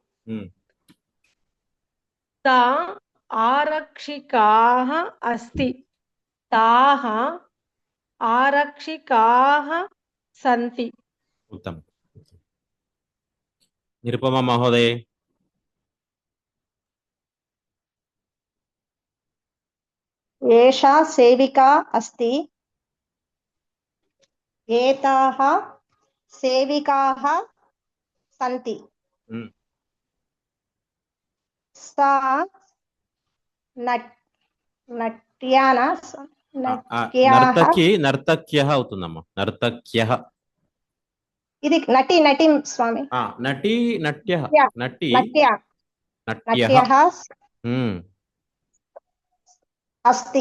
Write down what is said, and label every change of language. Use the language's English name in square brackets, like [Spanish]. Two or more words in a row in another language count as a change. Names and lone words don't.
[Sanskrit] తా ఆరక్షికాః అస్తి. తాః ఆరక్షికాః సంతి. ఉత్తమం. నిరుపమ మహోదయ. एषा सेविका अस्ति। एताः सेविकाः सन्ति। सा నర్తక్యః అవుతుందమ్మా. నర్తక్యః. [Telugu] ఇది నటి నటి స్వామి. [Sanskrit] నటి నట్యః. నటి నట్యః అస్తి.